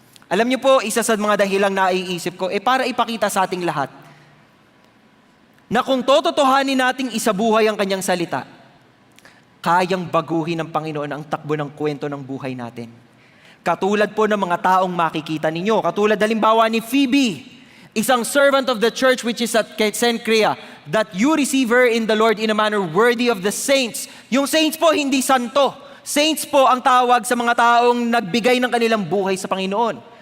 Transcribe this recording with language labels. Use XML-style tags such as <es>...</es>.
<tl>Alam niyo po, isa sa mga dahilang naiisip ko, para ipakita sa ating lahat na kung tototohanin nating isabuhay ang kanyang salita, kayang baguhin ng Panginoon ang takbo ng kwento ng buhay natin. Katulad po ng mga taong makikita ninyo. Katulad halimbawa ni Phoebe, isang</tl> <en>servant of the church which is at Cenchrea, that you receive her in the Lord in a manner worthy of the saints.</en> <tl>Yung saints po, hindi santo. Saints po ang tawag sa mga taong nagbigay ng kanilang buhay sa Panginoon.</tl>